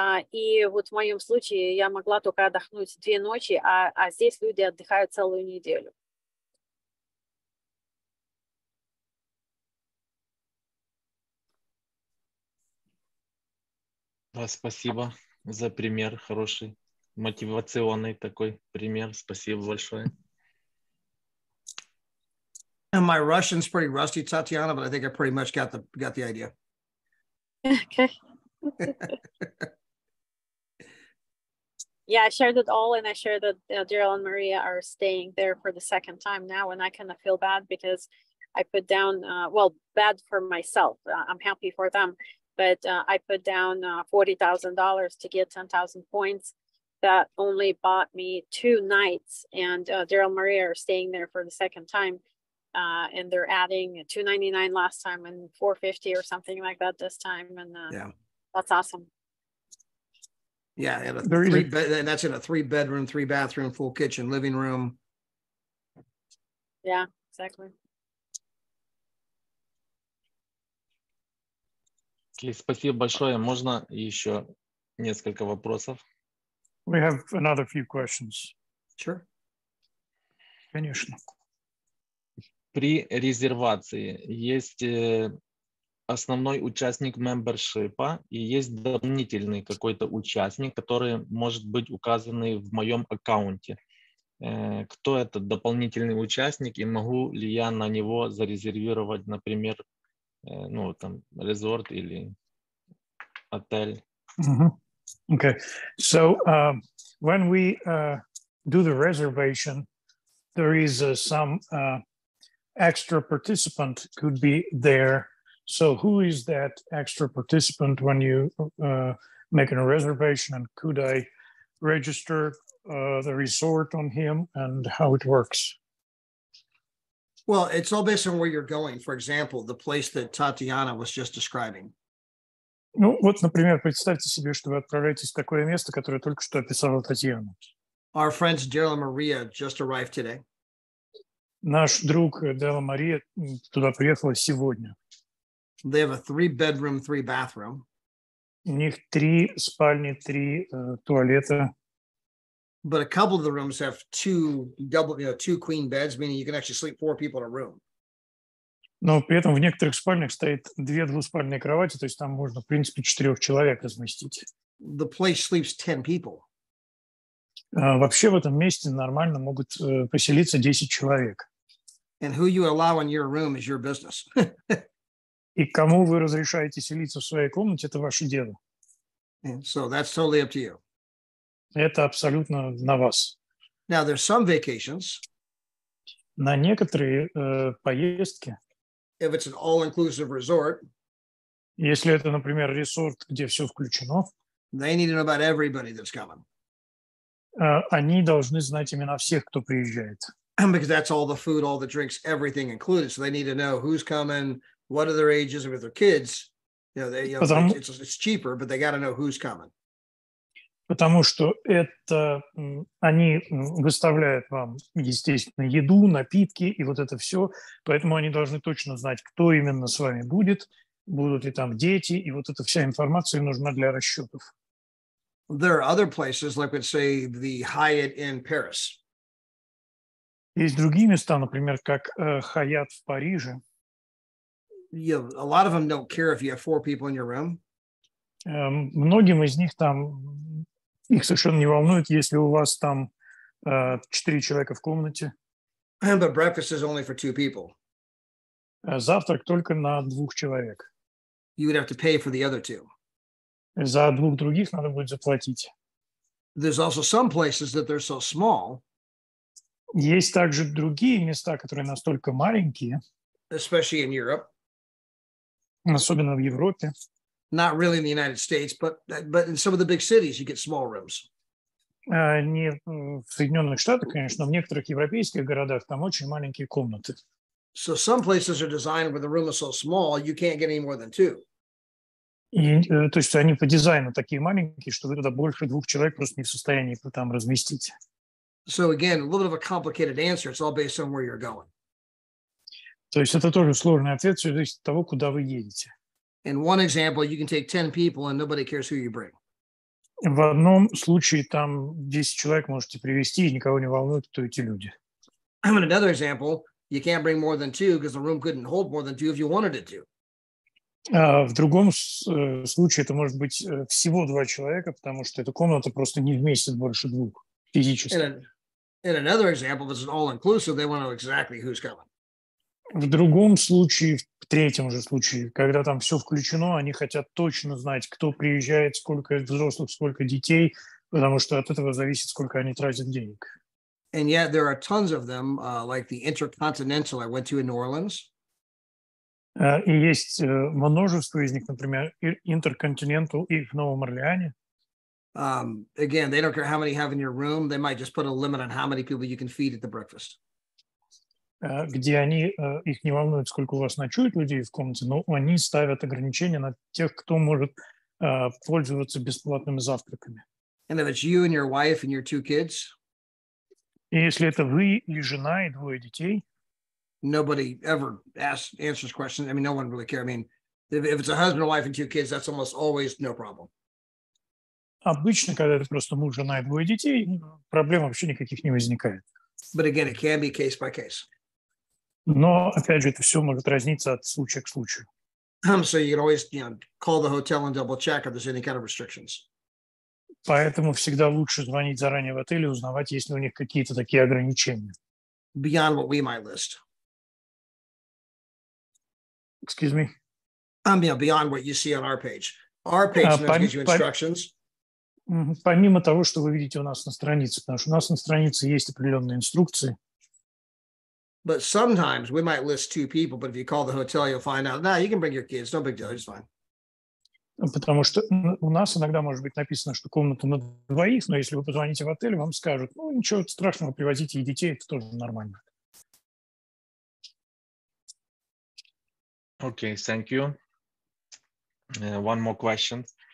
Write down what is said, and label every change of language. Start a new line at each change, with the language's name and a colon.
Russian: И вот в моем случае я могла только отдохнуть 2 ночи, а здесь люди отдыхают целую неделю. Да, спасибо за пример, хороший, мотивационный такой пример. Спасибо большое.
English: And my Russian's pretty rusty, Tatiana, but I think I pretty much got the idea. Okay. Yeah, I shared it all, and I shared that Daryl and Maria are staying there for the second time now, and I kind of feel bad because I put down, bad for myself. I'm happy for them, but I put down $40,000 to get 10,000 points. That only bought me 2 nights, and Daryl and Maria are staying there for the second time, and they're adding $299 last time and $450 or something like that this time, and that's awesome. Yeah, and and that's in a 3-bedroom, 3-bathroom, full kitchen, living room. Yeah, exactly.
Russian: Спасибо большое. Можно еще несколько вопросов?
English: We have another few questions. Sure.
Russian: Конечно. При резервации есть основной участник мембершипа и есть дополнительный какой-то участник, который может быть указанный в моем аккаунте. Кто этот дополнительный участник и могу ли я на него зарезервировать, например, резорт или отель?
English: Okay, so when we do the reservation, there is some extra participant could be there. So who is that extra participant when you make a reservation, and could I register the resort on him, and how it works? Well, it's all based on where you're going. For example, the place that Tatiana was just describing.
Russian: Ну, вот, например, представьте себе, что вы отправляетесь в такое место, которое только что описала Татьяна.
English: Our friends Daryl and Maria just arrived today.
Russian: Наш друг Дела Мария туда приехала сегодня.
English: They have a 3-bedroom, 3-bathroom.
Russian: У них 3 спальни, 3 туалета.
English: But a couple of the rooms have 2 queen beds, meaning you can actually sleep 4 people in a room.
Russian: Но при этом в некоторых спальнях стоит 2 двуспальные кровати, то есть там можно, в принципе, 4 человек разместить.
English: The place sleeps 10 people.
Russian: Вообще в этом месте нормально могут поселиться 10 человек.
English: And who you allow in your room is your business.
Russian: И кому вы разрешаете селиться в своей комнате, это ваше дело.
English: And so that's totally up to you.
Russian: Это абсолютно на вас.
English: Now, there's some vacations.
Russian: На некоторые поездки,
English: if it's an all-inclusive resort,
Russian: если это, например, resort, где все включено,
English: they need to know about everybody that's coming.
Russian: Они должны знать имена всех, кто приезжает.
English: Because that's all the food, all the drinks, everything included. So they need to know who's coming, what are their ages, and with their kids, it's cheaper, but they got to know who's coming.
Russian: Потому что это они выставляют вам, естественно, еду, напитки и вот это все. Поэтому они должны точно знать, кто именно с вами будет, будут ли там дети, и вот эта вся информация нужна для расчетов.
English: There are other places, like let's say the Hyatt in Paris.
Russian: Есть другие места, например, как Hyatt в Париже.
English: A lot of them don't care if you have 4 people in your room.
Russian: Многим из них там, их совершенно не волнует, если у вас там 4 человека в комнате.
English: But breakfast is only for 2 people.
Russian: Завтрак только на 2 человек.
English: You would have to pay for the other 2.
Russian: За 2 других надо будет заплатить.
English: There's also some places that they're so small.
Russian: Есть также другие места, которые настолько маленькие,
English: especially in Europe,
Russian: особенно в Европе.
English: Not really in the United States, but in some of the big cities, you get small rooms.
Russian: Не в Соединенных Штатах, конечно, но в некоторых европейских городах там очень маленькие комнаты.
English: So some places are designed where the room is so small, you can't get any more than 2.
Russian: И, то есть они по дизайну такие маленькие, что вы туда больше 2 человек просто не в состоянии там разместить.
English: So again, a little bit of a complicated answer. It's all based on where you're going.
Russian: То есть это тоже сложный ответ, все зависит от того, куда вы едете.
English: In one example, you can take 10 people and nobody cares who you bring.
Russian: В одном случае там 10 человек можете привести, и никого не волнует, кто эти люди.
English: In another example, you can't bring more than 2 because the room couldn't hold more than 2 if you wanted it to.
Russian: А в другом случае это может быть всего 2 человека, потому что эта комната просто не вместит больше 2 физически.
English: In another example, this is all-inclusive, they want to know exactly who's coming.
Russian: В другом случае, в третьем же случае, когда там все включено, они хотят точно знать, кто приезжает, сколько взрослых, сколько детей, потому что от этого зависит, сколько они тратят денег.
English: And yet there are tons of them, like the Intercontinental I went to in New Orleans.
Russian: И есть множество из них, например, Intercontinental и в Новом Орлеане.
English: Again, they don't care how many you have in your room. They might just put a limit on how many people you can feed at the breakfast.
Russian: Где они, их не волнует, сколько у вас ночует людей в комнате, но они ставят ограничения на тех, кто может пользоваться бесплатными завтраками.
English: And if it's you and your wife and your 2 kids,
Russian: и если это вы или жена и 2 детей,
English: nobody ever answers questions. I mean, no one really cares. I mean, if it's a husband, wife, and 2 kids, that's almost always no problem.
Russian: обычно, когда это просто муж, жена и 2 детей, проблем вообще никаких не возникает.
English: But again, it can be case by case.
Russian: Но, опять же, это все может разниться от случая к случаю.
English: So you can always, call the hotel and double check if there's any kind of restrictions.
Russian: Поэтому всегда лучше звонить заранее в отель и узнавать, есть ли у них какие-то такие ограничения.
English: Beyond what we might list. Excuse me? Beyond what you see on our page. Our page gives you instructions.
Russian: Помимо того, что вы видите у нас на странице, потому что у нас на странице есть определенные инструкции.
English: But sometimes we might list 2 people, but if you call the hotel, you'll find out, you can bring your kids, no big deal, it's fine.
Russian: Потому что у нас иногда может быть написано, что комната на 2, но если вы позвоните в отель, вам скажут, ничего страшного, привозите и детей, это тоже нормально.
English: Okay, thank you. One more question.